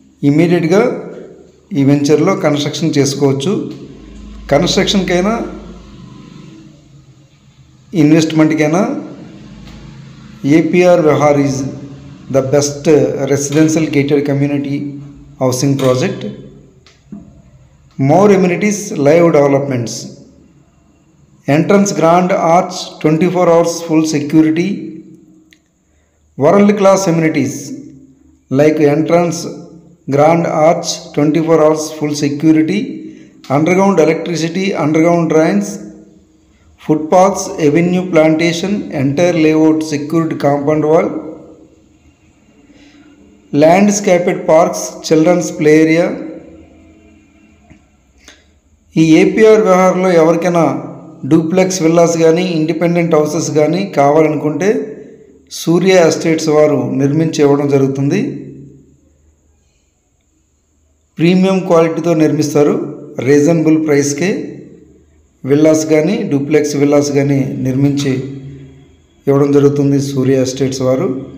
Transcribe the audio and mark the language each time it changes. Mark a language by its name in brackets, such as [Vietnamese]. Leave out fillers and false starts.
[Telugu] ఇమీడియట్గా ఈ వెంచర్లో కన్స్ట్రక్షన్ చేసుకోవచ్చు. కన్స్ట్రక్షన్కైనా ఇన్వెస్ట్మెంట్కైనా [English] APR Vihar is the best residential gated community housing project. More amenities, live developments. Entrance grand arch, 24 hours full security. World class amenities like entrance grand arch, 24 hours full security, underground electricity, underground drains, footpaths, avenue plantation, entire layout secured compound wall, landscaped parks, children's play area. [Telugu] ఈ APR విహార్లో ఎవరికైనా duplex villas కానీ, independent houses కానీ కావాలనుకుంటే సూర్య estates వారు నిర్మించి ఇవ్వడం జరుగుతుంది. Premium క్వాలిటీతో నిర్మిస్తారు. రీజనబుల్ ప్రైస్కే విల్లాస్ కానీ, డూప్లెక్స్ విల్లాస్ కానీ నిర్మించి ఇవ్వడం జరుగుతుంది సూర్య ఎస్టేట్స్ వారు.